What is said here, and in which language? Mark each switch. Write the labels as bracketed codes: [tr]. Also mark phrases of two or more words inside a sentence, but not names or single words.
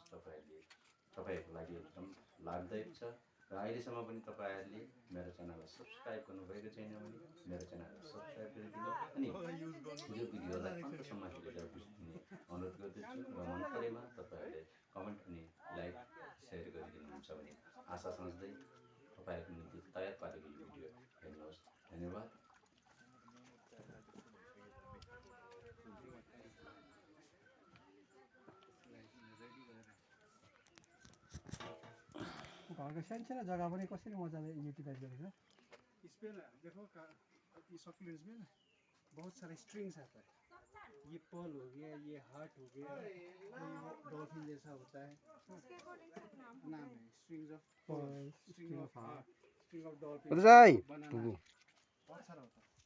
[ne] तपाईँहरूको लागि एकदम लाभदायक छ र अहिलेसम्म पनि तपाईँहरूले मेरो च्यानललाई सब्सक्राइब गर्नुभएको छैन भने मेरो च्यानललाई सब्सक्राइब गरिदिनु अनि यो भिडियोलाई अन्तसम्म हेरेर बुझ्ने अनुरोध गर्दछु र मन परेमा तपाईँहरूले कमेन्ट अनि [en] like share [ne] गरिदिनुहुन्छ भने आशा सोच्दै तपाईँहरूको निम्ति तयार पारेको यो भिडियो हेर्नुहोस्। धन्यवाद। घरको सानो जग्गा पनि कसरी मजाले युटिलाइज गरेको [hi] इसमें ना देखो ये सकुलेंट्स में ना बहुत सारे स्ट्रिंग्स आता है। ये पर्ल हो गया, ये हार्ट हो गया, ये डॉल्फिन जैसा होता है। नाम है [en] strings of heart, string of dolphin, [hi] बनाना, बहुत सारा होता है।